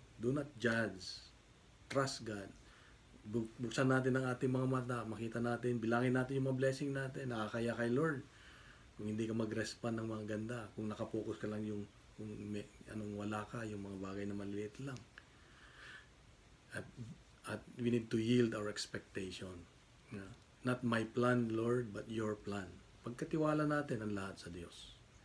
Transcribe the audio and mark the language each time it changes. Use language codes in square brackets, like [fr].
[en] Do not judge. Trust God. [tl] Buksan natin ang ating mga mata, makita natin, bilangin natin yung mga blessing natin, nakakaya kay Lord. Kung hindi ka mag-respond ng mga ganda, kung nakapokus ka lang yung kung anong wala ka, yung mga bagay na maliliit lang. [en] At we need to yield our expectation. Not my plan, Lord, but your plan. [tl] Pagkatiwala natin ang lahat sa Diyos.